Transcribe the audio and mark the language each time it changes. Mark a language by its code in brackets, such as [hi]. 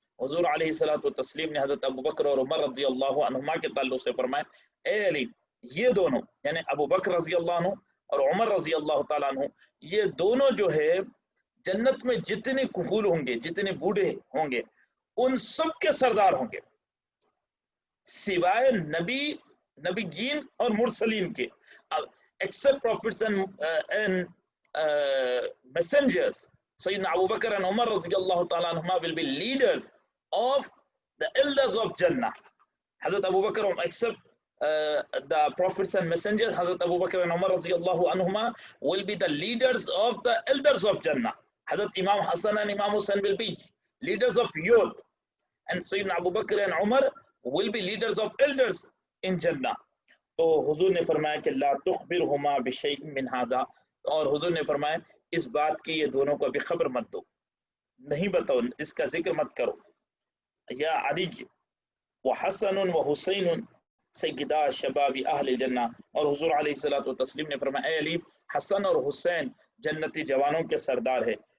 [hi] हुजूर अलैहिस्सलातु तस्लीम ने हजरत अबू बकर और उमर रज़ियल्लाहु अन्हुमा के ताल्लुक से फरमाया, ए अली, ये दोनों यानी अबू बकर रज़ियल्लाहु अन्हु और उमर रज़ियल्लाहु ताला अन्हु, ये दोनों जो है जन्नत में जितने कुहूल होंगे, जितने बूढ़े होंगे, उन सब के सरदार होंगे सिवाय नबीयीन और मुरसलीन के। [en] Except prophets and messengers, Sayyidina Abu Bakr and Umar radiyallahu ta'ala anhuma will be leaders of the elders of Jannah. Hazrat Abu Bakr, except the prophets and messengers, Hazrat Abu Bakr and Umar radiyallahu anhuma will be the leaders of the elders of Jannah. Hazrat Imam Hassan and Imam Hussain will be leaders of youth, and Sayyidina Abu Bakr and Umar will be leaders of elders in Jannah. [hi] तो हुजूर ने फरमाया कि [ar] ला तुखबिरहुमा बिशैइन मिन हाज़ा, [hi] और हुजूर ने फरमाया इस बात की ये दोनों को अभी खबर मत दो, नहीं बताओ, इसका जिक्र मत करो। [ar] या अली व हसन व हुसैन सय्यदा शबाब अहल जन्ना, [hi] और हुजूर अलैहिस्सलातु तस्लीम ने फरमाया, ए अली, हसन और हुसैन जन्नती जवानों के सरदार है।